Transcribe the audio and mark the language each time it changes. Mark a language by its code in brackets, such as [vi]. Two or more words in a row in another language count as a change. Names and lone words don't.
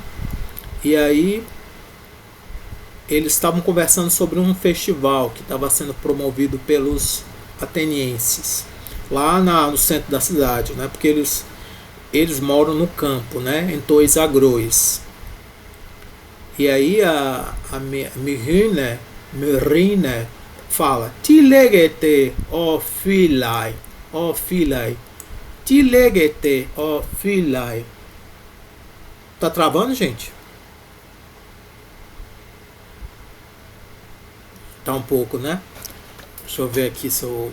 [pt] E aí eles estavam conversando sobre um festival que estava sendo promovido pelos atenienses lá no centro da cidade, né? Porque eles moram no campo, né? [el] ἐν τοῖς ἀγροῖς. [pt] E aí a Mirrina fala: [el] Τί λέγετε, ὦ φίλαι, τί λέγετε, ὦ φίλαι. [pt] Tá travando, gente? Tá um pouco, né? Deixa eu ver aqui se eu.